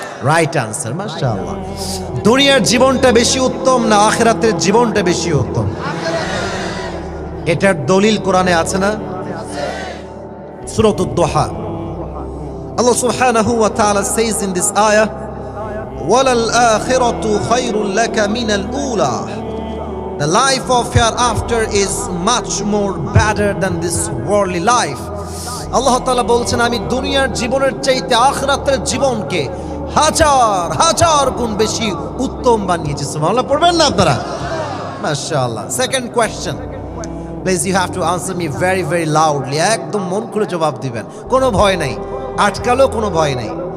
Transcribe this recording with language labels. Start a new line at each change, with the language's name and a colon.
English: right answer,
Bangla: মাশাআল্লাহ। দুনিয়ার জীবনটা বেশি উত্তম না আখিরাতের জীবনটা বেশি উত্তম? এটার দলিল কোরআনে আছে না? সূরাতুদ দুহা, আল্লাহ সুবহানাহু ওয়া তাআলা
English: says in this ayah,
Arabic: ওয়ালাল আখিরাতু খায়রুল লাকা মিনাল উলা।
English: The life of hereafter is much more better than this worldly life.
Bangla: আল্লাহ তাআলা বলছেন, আমি দুনিয়ার জীবনের চাইতে আখিরাতের জীবনকে হাজার হাজার গুণ বেশি উত্তম বানিয়েছি। সুবহানাল্লাহ পড়বেন না আপনারা? মাশাআল্লাহ।
English: Second question, please you have to answer me very very loudly.
Bangla: একদম মন খুলে জবাব দিবেন, কোনো ভয় নাই, আটকালেও কোনো ভয় নাই।